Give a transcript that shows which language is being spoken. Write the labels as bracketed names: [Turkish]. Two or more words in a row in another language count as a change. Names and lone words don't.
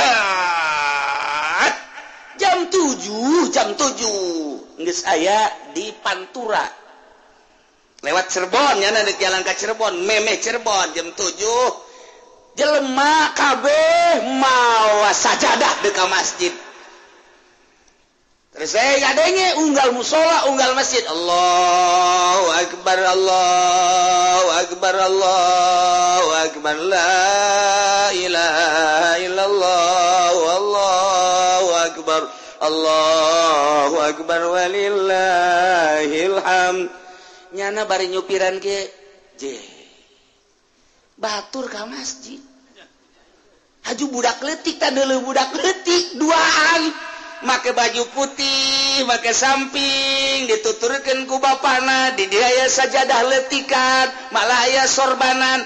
[Sundanese] jam 7 geus aya di Pantura lewat Cirebon nyana di jalan ka Cirebon memeh Cirebon jam 7 jelema kabeh mawa sajadah di ka masjid. Terus saya ngadenge unggal musola, unggal masjid. [Arabic] الله أكبر، الله أكبر، الله أكبر، لا إله إلا الله، الله أكبر، الله أكبر، ولله الحمد. [Sundanese] Nyana bari nyupiran ge, batur ka masjid. Haju budak leutik tah deuleuh budak leutik duaan. Make baju putih, make samping, dituturkeun ku bapana, di dia aya sajadah leutikan, malah aya sorbanan.